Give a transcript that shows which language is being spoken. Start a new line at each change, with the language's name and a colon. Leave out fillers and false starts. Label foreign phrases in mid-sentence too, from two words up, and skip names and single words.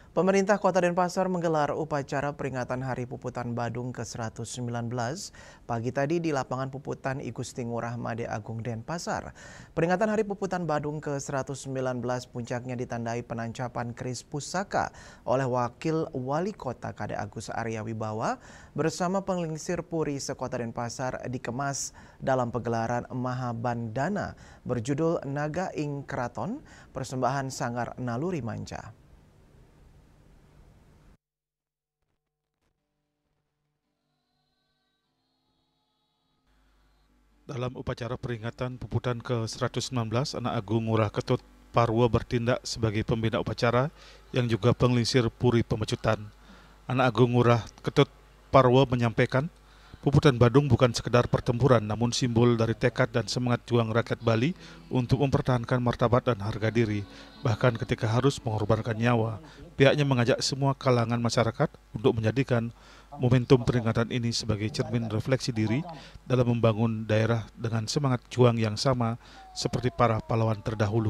Indonesian: Pemerintah Kota Denpasar menggelar upacara peringatan Hari Puputan Badung ke-119 pagi tadi di lapangan Puputan I Gusti Ngurah Made Agung Denpasar. Peringatan Hari Puputan Badung ke-119 puncaknya ditandai penancapan keris pusaka oleh Wakil Wali Kota Kade Agus Arya Wibawa bersama penglingsir Puri sekota Denpasar dikemas dalam pegelaran Mahabandana berjudul Naga Ing Kraton, persembahan Sanggar Naluri Manca. Dalam upacara peringatan Puputan ke-119, Anak Agung Ngurah Ketut Parwo bertindak sebagai pembina upacara yang juga penglingsir Puri Pemecutan. Anak Agung Ngurah Ketut Parwo menyampaikan, Puputan Badung bukan sekedar pertempuran, namun simbol dari tekad dan semangat juang rakyat Bali untuk mempertahankan martabat dan harga diri. Bahkan ketika harus mengorbankan nyawa, pihaknya mengajak semua kalangan masyarakat untuk menjadikan momentum peringatan ini sebagai cermin refleksi diri dalam membangun daerah dengan semangat juang yang sama seperti para pahlawan terdahulu.